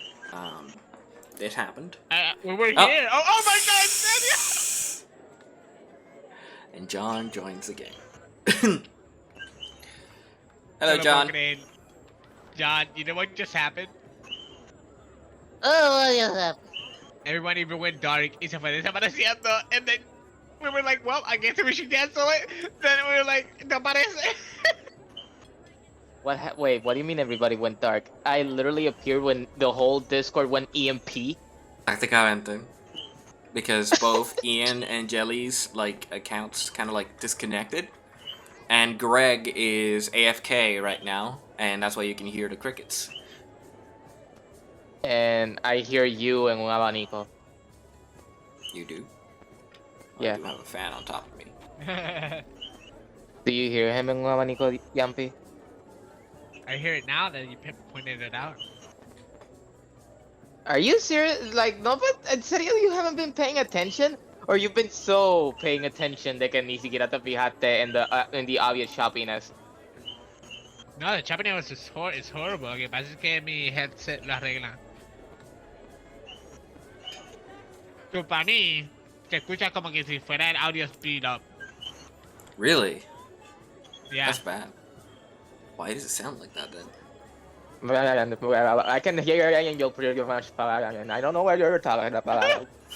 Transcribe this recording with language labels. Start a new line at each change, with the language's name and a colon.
English: But yeah, it happened. We were here. Oh my God, Daniel! And John joins the game. Hello, John. John, you know what just happened? Oh, what just happened? Everyone even went dark
Spanish: y se fue desapareciendo.
English: And then we were like, well, I guess we should cancel it. Then we were like,
Spanish: no parece.
English: Wait, what do you mean everybody went dark? I literally appeared when the whole Discord went EMP.
Spanish: Prácticamente.
English: Because both Ian and Jelly's like accounts kind of like disconnected. And Greg is AFK right now, and that's why you can hear the crickets. And I hear you
Spanish: en un abanico.
English: You do? Yeah. I do have a fan on top of me. Do you hear him
Spanish: en un abanico,
English: Yampi? I hear it now that you pointed it out. Are you serious? Like, no, but in serio, you haven't been paying attention? Or you've been so paying attention
Spanish: de que ni siquiera te fijaste
English: in the obvious shoppiness? No, the choppiness is horrible.
Spanish: Lo que pasa es que mi headset lo arregla. Tú, para mí, te escuchas como que si fuera el audio
English: speed up. Really? Yeah. That's bad. Why does it sound like that then? I can hear you pretty much, and I don't know what you're talking about.